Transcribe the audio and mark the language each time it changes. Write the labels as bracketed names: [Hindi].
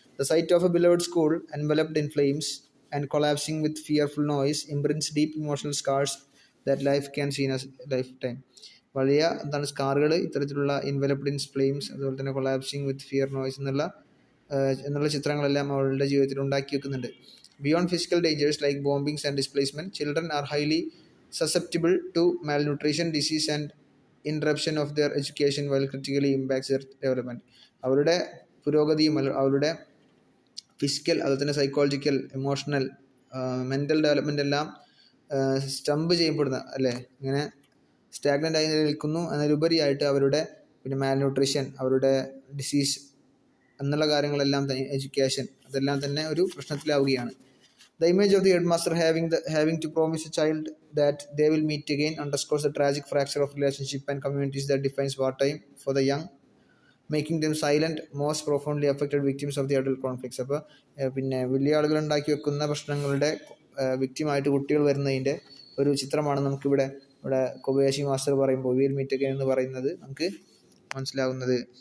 [English] The sight of a beloved school enveloped in flames and collapsing with fearful noise imprints deep emotional scars that life can seen as lifetime. [Malayalam] വലിയ സ്കാറുകൾ ഇത്തരത്തിലുള്ള [English] enveloped in flames [Malayalam] അതുപോലെ തന്നെ [English] collapsing with fear noise [Malayalam] എന്നുള്ള ചിത്രങ്ങളെല്ലാം അവളുടെ ജീവിതത്തിൽ ഉണ്ടാക്കി വെക്കുന്നുണ്ട്. [English] Beyond physical dangers like bombings and displacement, children are highly susceptible to malnutrition, disease and interruption of their education while critically impacts their development. [Malayalam] അവരുടെ പുരോഗതിയും അവരുടെ ഫിസിക്കൽ അതുപോലെ തന്നെ സൈക്കോളജിക്കൽ, ഇമോഷണൽ, മെൻ്റൽ ഡെവലപ്മെൻ്റ് എല്ലാം സ്റ്റംപ് ചെയ്യപ്പെടുന്ന ഇങ്ങനെ സ്റ്റാഗ്നൻ്റ് ആയി നിൽക്കുന്നു. എന്നതിലുപരിയായിട്ട് അവരുടെ മാൽന്യൂട്രീഷൻ, അവരുടെ ഡിസീസ് എന്നുള്ള കാര്യങ്ങളെല്ലാം തന്നെ, എഡ്യൂക്കേഷൻ അതെല്ലാം തന്നെ ഒരു പ്രശ്നത്തിലാവുകയാണ്. [English] The image of the headmaster having to promise a child that they will meet again underscores the tragic fracture of relationship and communities that defines wartime for the young, making them silent, most profoundly affected victims of the adult conflicts. [Malayalam] അപ്പോൾ വലിയ ആളുകൾ ഉണ്ടാക്കി വെക്കുന്ന പ്രശ്നങ്ങളുടെ വിക്റ്റിമായിട്ട് കുട്ടികൾ വരുന്നതിൻ്റെ ഒരു ചിത്രമാണ് നമുക്കിവിടെ കൊബയാഷി മാസ്റ്റർ പറയുമ്പോൾ [English] will meet again [Malayalam] എന്ന് പറയുന്നത് നമുക്ക് മനസ്സിലാകുന്നത്.